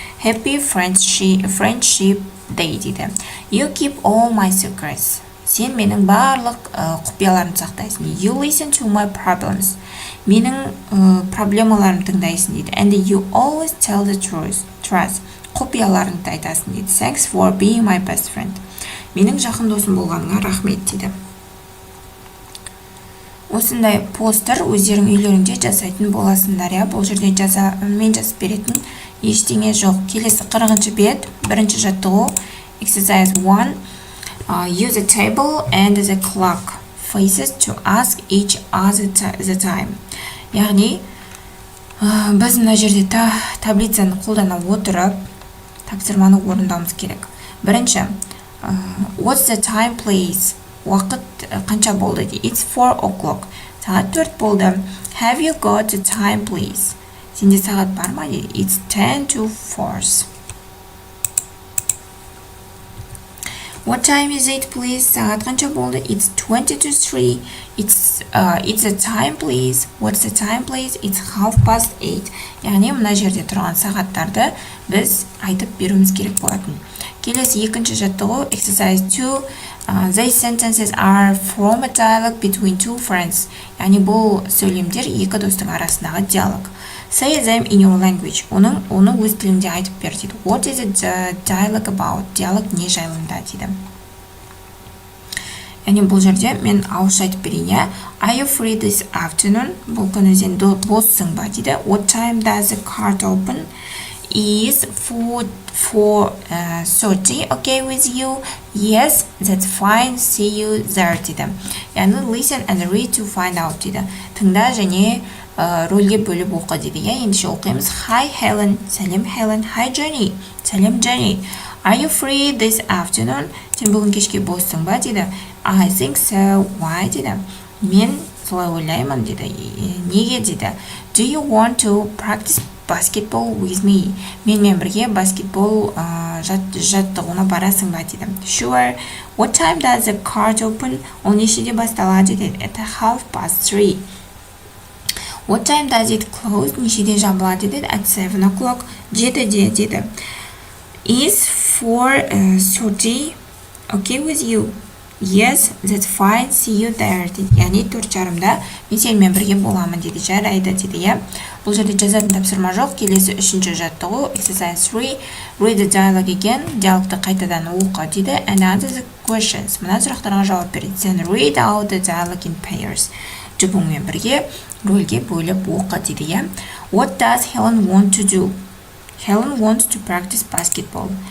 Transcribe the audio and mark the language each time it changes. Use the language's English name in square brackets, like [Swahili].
[English] Happy friendship day [Kazakh] дейді. [English] You keep all my secrets. [Kazakh] Сен менің барлық құпияларымды сақтайсың. [English] You listen to my problems. [Kazakh] Менің проблемаларым тыңдайсың дейді. [English] And you always tell the truth. [Kazakh] Құпияларыңды айтасың дейді. [English] Thanks for being my best friend. [Kazakh] Менің жақын досым болғаныңа рахмет дейді. Осындай постер өздерің үйлеріңде жасайтын боласыңдар. Бұл жерде мен жазып беретін ештеңе жоқ. Келесі 40-шы бет, 1-ші жаттығу [English] exercise 1 use a table and the clock faces to ask each other the time. [Kazakh] Яғни біз мына жерде таблицаны қолдана отырып тапсырманы орындауымыз керек. Бірінші [English] what's the time please? [Kazakh] Уақыт қанша болды? [English] It's 4 o'clock. [Kazakh] Сағат 4 болды. [English] Have you got the time please? [Kazakh] Сенде сағат бар ма? [English] It's 10 to 4. What time is it please? [Kazakh] Сағат қанша болды? [English] It's 20 to 3. It's It's the time please. What's the time please? It's 8:30. [Kazakh] Яғни мына жерде тұрған сағаттарды біз айтып беруіміз керек болатын. Келесі екінші жаттығу [English] exercise 2. These sentences are from a dialogue between two friends. [Kazakh] Яғни бұл сөйлемдер екі достың арасындағы диалог. [English] Say them in your language. [Kazakh] Оны өз тілінде айтып бер дейді. [English] What is the dialogue about? [Kazakh] Диалог не жайында дейді. Яғни бұл жерде мен ауызша айтып берейін. [English] Are you free this afternoon? [Kazakh] Бұл күні сен боссың ба дейді. [English] What time does the card open? Is 4:30 okay with you? Yes, that's fine. See you there [Kazakh] дейді. Яғни [English] listen and read to find out [Kazakh] дейді. Тыңда және рөлге бөліп оқы дейді. Ендеше оқимыз. [English] Hi Helen. [Kazakh] Сәлем Helen. [English] Hi Jenny. [Kazakh] Сәлем Jenny. [English] Are you free this afternoon? [Kazakh] Сен бүгін кешке боссың ба дейді. [English] I think so. Why [Kazakh] дейді. Мен солай ойлаймын дейді. Неге дейді. [English] Do you want to practice basketball with me? [Kazakh] Менімен бірге баскетбол жаттығуына барасың ба дейді. [English] Sure. What time does the card open? [Kazakh] Ол нешеде басталады дейді. [English] At 3:30. What time does it close? [Kazakh] Нешеде жабылады дейді. [English] At 7 o'clock. [Kazakh] 7-де дейді. [English] Is 4:30 okay with you? Yes, that's fine. See you there [Kazakh] дейді. Яғни 4:30-да мен сенімен бірге боламын дейді. Жарайды дейді. Бұл жерде жазатын тапсырма жоқ. Келесі үшінші жаттығу [English] exercise 3. Read the dialogue again. [Kazakh] Диалогты қайтадан оқы дейді. [English] And answer the questions. [Kazakh] Мына сұрақтарға жауап береді. [English] Then read out the dialogue in pairs. [Kazakh] Жұбыңмен бірге рөлге бөліп оқы дейді. [English] What does Helen want to do? Helen wants to practice basketball.